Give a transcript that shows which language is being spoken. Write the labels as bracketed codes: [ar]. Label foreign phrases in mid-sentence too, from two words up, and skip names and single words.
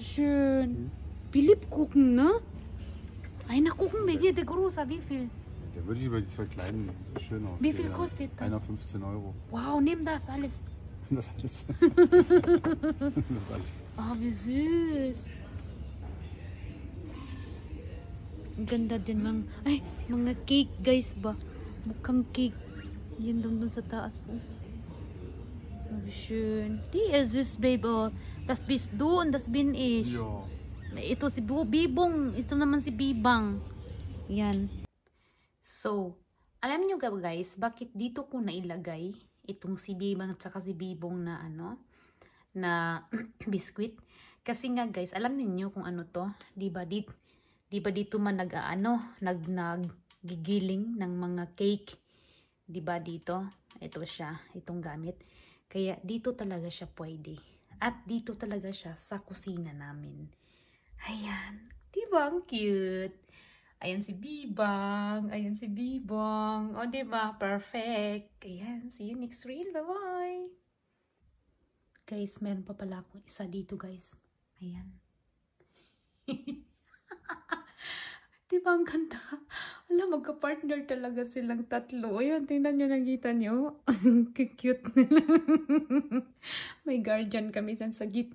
[de] schön. Wie Lebkuchen, ne? Einer Kuchen bei dir, der große, wie viel? Der würde ich über die zwei kleinen, sieht schön aus. Wie viel kostet das? Einer 15 Euro. Wow, nimm das alles. Das alles. Das alles. Oh, wie süß. [tl] Ang ganda din mga cake guys ba? Mukhang cake. Yan dun sa taas. Oh. [de] Oh, wie schön. Die ist süß, Babe. Oh. Das bist du und das bin ich. Ja. [tl] Ito si Bibong. Ito naman si Bibang. Yan. So, alam nyo guys, bakit dito ko nailagay itong si Bibang at saka si Bibong na na biskuit? Kasi nga guys, alam niyo kung ano to? Diba dito man naggigiling ng mga cake? Diba dito? Ito siya, itong gamit. Kaya dito talaga siya pwede. At dito talaga siya sa kusina namin. Ayan. Diba ang cute? Ayan si Bibang. Ayan si Bibong. O, diba? Perfect. Ayan. [en] See you next reel. Bye-bye. [tl] Guys, meron pa pala akong isa dito, guys. Ayan. Diba ang ganda? Alam, magka-partner talaga silang tatlo. Ayan, tingnan nyo, nakita nyo. Cute nila. May guardian kami sa gitna.